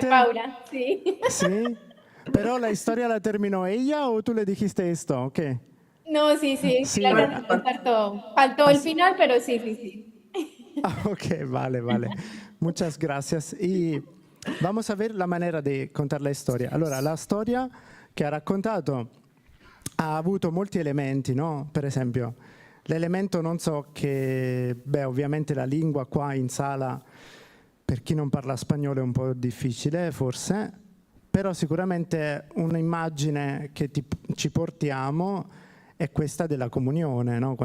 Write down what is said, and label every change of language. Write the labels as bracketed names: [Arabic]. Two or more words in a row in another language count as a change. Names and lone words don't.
[Spanish] Paula. Sí. Sí. Pero la historia la terminó ella o tú le dijiste esto, ¿o qué? No, sí, sí. Sí. La verdad, faltó el final, pero sí, sí, sí. Ah, ok, vale, vale. Muchas gracias. Y vamos a ver la manera [Italian] di contare la storia. Allora, la storia che ha raccontato ha avuto molti elementi, no? Per esempio, l'elemento, non so, che, beh, ovviamente la lingua qua in sala, per chi non parla spagnolo è un po' difficile, forse, però sicuramente un'immagine che ci portiamo è questa della comunione, no?